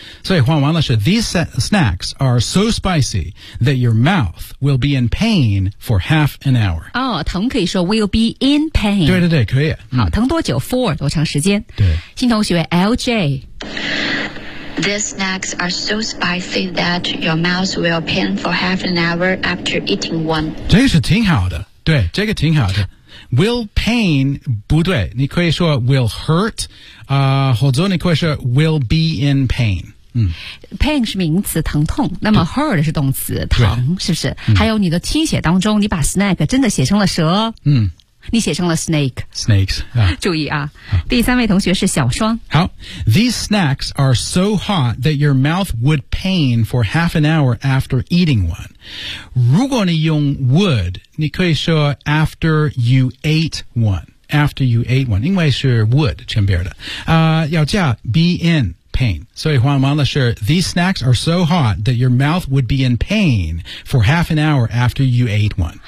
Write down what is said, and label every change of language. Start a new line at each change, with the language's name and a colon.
Chinese: 所以换完了是
English: these snacks are so spicy that your mouth will be in pain for half an hour. 哦、oh,
Chinese: 疼可以说
English: will be in pain.
Chinese: 对对对可以。好疼多久 for 多长时间对。新同学 LJ。
English: These snacks are so spicy that your mouth will pain for half an hour after eating one.
Chinese: 这个是挺好的，对，这个挺好的。 Will pain 不对，你可以说
English: will hurt，
Chinese: 啊、或者你可以说
English: will be in pain。
Chinese: Pain 是名词疼痛那么 hurt 是动词疼是不是、还有你的听写当中你把 snack 真的写成了蛇。你写成了 snake
English: Snakes、
Chinese: 注意啊第三位同学是小双
English: 好 These snacks are so hot that your mouth would pain for half an hour after eating one
Chinese: 如果你用
English: would
Chinese: 你可以说
English: after you ate one
Chinese: 因为是
English: would
Chinese: 前边的、要叫
English: be in pain
Chinese: 所以换完了是
English: These snacks are so hot that your mouth would be in pain for half an hour after you ate one